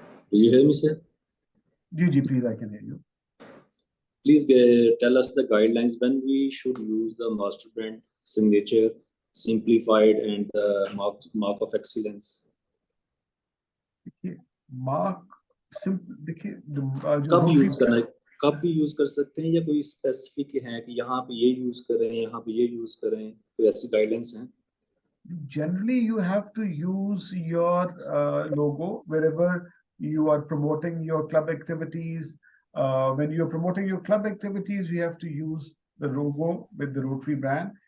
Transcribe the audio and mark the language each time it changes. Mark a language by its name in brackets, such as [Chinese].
[English] Do you hear me, sir? Ji, please, I can hear you. Please tell us the guidelines when we should use the master brand signature, simplified, and the mark of excellence. [Hindi] Mark देखिए कब use करना है, कब भी use कर सकते हैं, या कोई स्पेसिफिक है कि यहाँ पे ये यूज करें, यहाँ पे ये यूज करें, कोई ऐसी गाइडलाइंस हैं? [English] Generally, you have to use your logo wherever you are promoting your club activities. When you're promoting your club activities, you have to use the logo with the Rotary brand.